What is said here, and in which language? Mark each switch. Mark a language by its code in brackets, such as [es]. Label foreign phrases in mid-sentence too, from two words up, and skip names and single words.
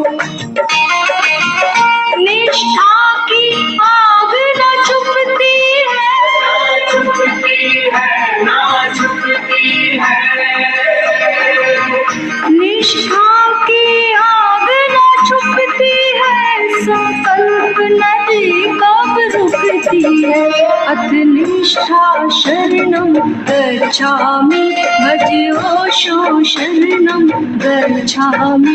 [hi] निष्ठा की आग न छुपती है, ना छुपती है। निष्ठा की आग न छुपती है, संकल्प नदी कब रुकती है। [pi] अथ निष्ठा शरणं गच्छामि, भजो शो शरणं गच्छामि।